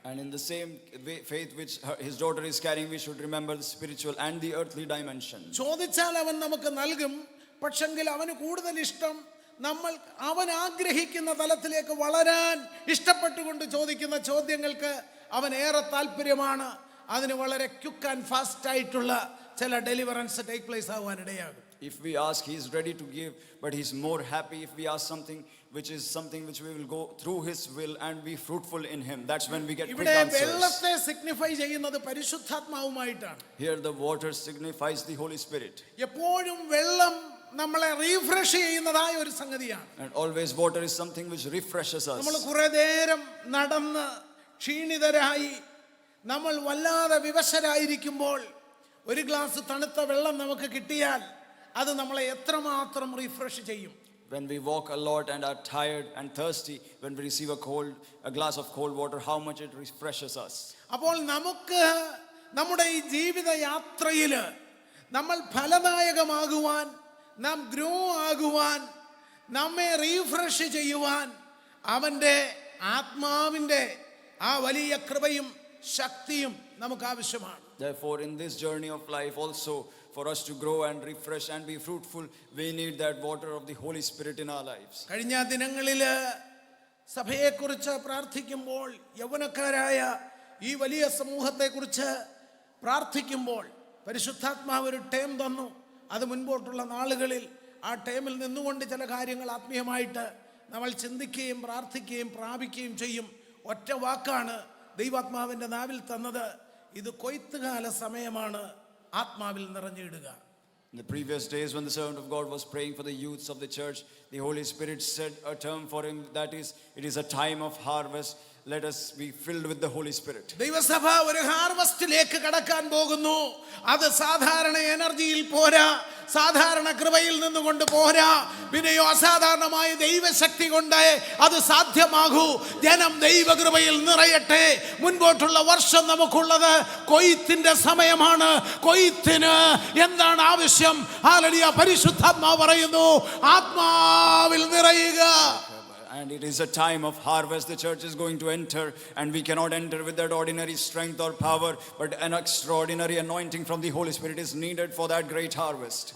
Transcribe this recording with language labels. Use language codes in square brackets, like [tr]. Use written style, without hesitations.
[en] And in the same faith which his daughter is carrying, we should remember the spiritual and the earthly dimension. [ml] ചോദിച്ചാൽ അവൻ നമുക്ക് നൽകും, പക്ഷെങ്കിൽ അവന് കൂടുതൽ ഇഷ്ടം നമ്മൾ അവൻ ആഗ്രഹിക്കുന്ന തലത്തിലേക്ക് വളരാൻ ഇഷ്ടപ്പെട്ടുകൊണ്ട് ചോദിക്കുന്ന ചോദ്യങ്ങൾക്ക് അവൻ ഏറെ താല്പര്യമാണ്. അതിന് വളരെ [en] quick and fast [ml] ആയിട്ടുള്ള ചില ഡെലിവറൻസ് [en] take place [ml] ആവാൻ ഇടയാകും. [en] If we ask, he is ready to give, but he's more happy if we ask something which is something which we will go through his will and be fruitful in him. That's when we get quick [ml] ഇവിടെ [en] answers. [ml] വെള്ളത്തെ signify ചെയ്യുന്നത് പരിശുദ്ധാത്മാവുമായിട്ടാണ്. [en] Here the water signifies the Holy Spirit. [ml] എപ്പോഴും വെള്ളം നമ്മളെ refresh ചെയ്യുന്നതായ ഒരു സംഗതിയാണ്. [en] And always water is something which refreshes us. [ml] നമ്മൾ കുറെ നേരം നടന്ന് ക്ഷീണിതരായി നമ്മൾ വല്ലാതെ വിവശരായിരിക്കുമ്പോൾ ഒരു ഗ്ലാസ് തണുത്ത വെള്ളം നമുക്ക് കിട്ടിയാൽ അത് നമ്മളെ എത്രമാത്രം റിഫ്രഷ് ചെയ്യും. [en] When we walk a lot and are tired and thirsty, when we receive a glass of cold water, how much it refreshes us. [ml] അപ്പോൾ നമുക്ക് നമ്മുടെ ഈ ജീവിത യാത്രയിൽ നമ്മൾ ഫലദായകമാകുവാൻ, നാം ഗ്രോ ആകുവാൻ, നമ്മെ റീഫ്രഷ് ചെയ്യുവാൻ അവൻ്റെ ആത്മാവിൻ്റെ ആ വലിയ കൃപയും ശക്തിയും നമുക്ക് ആവശ്യമാണ്. [en] Therefore, in this journey of life also, for us to grow and refresh and be fruitful, we need that water of the Holy Spirit in our lives. [ml] കഴിഞ്ഞ ദിനങ്ങളിൽ സഭയെക്കുറിച്ച് പ്രാർത്ഥിക്കുമ്പോൾ, യൗവനക്കാരായ ഈ വലിയ സമൂഹത്തെക്കുറിച്ച് പ്രാർത്ഥിക്കുമ്പോൾ പരിശുദ്ധാത്മാവ് ഒരു ടേം തന്നു. അത് മുൻപോട്ടുള്ള നാളുകളിൽ ആ ടേമിൽ നിന്നുകൊണ്ട് ചില കാര്യങ്ങൾ ആത്മീയമായിട്ട് നമ്മൾ ചിന്തിക്കുകയും പ്രാർത്ഥിക്കുകയും പ്രാപിക്കുകയും ചെയ്യും. ഒറ്റ വാക്കാണ് ദൈവാത്മാവിൻ്റെ നാവിൽ തന്നത്, ഇത് കൊയ്ത്തുകാല സമയമാണ്, ആത്മാവിൽ നിറഞ്ഞിടുക. [en] In the previous days when the servant of God was praying for the youths of the church, the Holy Spirit said a term for him, that is, it is a time of harvest. Let us be filled with the Holy Spirit. [ml] ദൈവസഭ ഒരു ഹാർവസ്റ്റിലേക്ക് കടക്കാൻ പോകുന്നു. അത് സാധാരണ എനർജിയിൽ പോരാ, സാധാരണ കൃപയിൽ നിന്നുകൊണ്ട് പോരാ, പിന്നെയോ അസാധാരണമായ ദൈവശക്തി കൊണ്ട് അത് സാധ്യമാകൂ. ജനം ദൈവകൃപയിൽ നിറയട്ടെ. മുൻപോട്ടുള്ള വർഷം നമുക്കുള്ളത് കൊയ്ത്തിന്റെ സമയമാണ്. കൊയ്ത്തിന് എന്താണ് ആവശ്യം? ഹല്ലേലൂയ. പരിശുദ്ധാത്മാവ് പറയുന്നു, ആത്മാവിൽ നിറയുക. [en] And it is a time of harvest. The church is going to enter, and we cannot enter with that ordinary strength or power, but an extraordinary anointing from the Holy Spirit is needed for that great harvest.